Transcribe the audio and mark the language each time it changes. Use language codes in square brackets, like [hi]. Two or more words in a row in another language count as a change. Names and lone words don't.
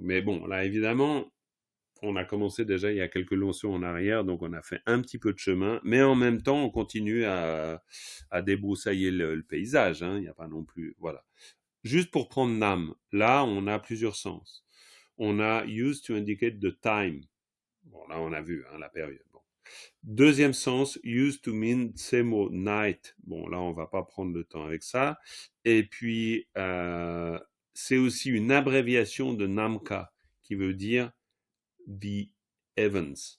[fr] Mais bon, là, évidemment, on a commencé déjà il y a quelques leçons en arrière, donc on a fait un petit peu de chemin. Mais en même temps, on continue à débroussailler le paysage, hein. Il n'y a pas non plus... Voilà. Juste pour prendre Nam, là, on a plusieurs sens. On a [en] used to indicate the time. [fr] Bon, là, on a vu la période. Bon. Deuxième sens, [en] used to mean tsemo, night. [fr] Bon, là, on va pas prendre le temps avec ça. Et puis, c'est aussi une abréviation de Namka, qui veut dire [en] the heavens.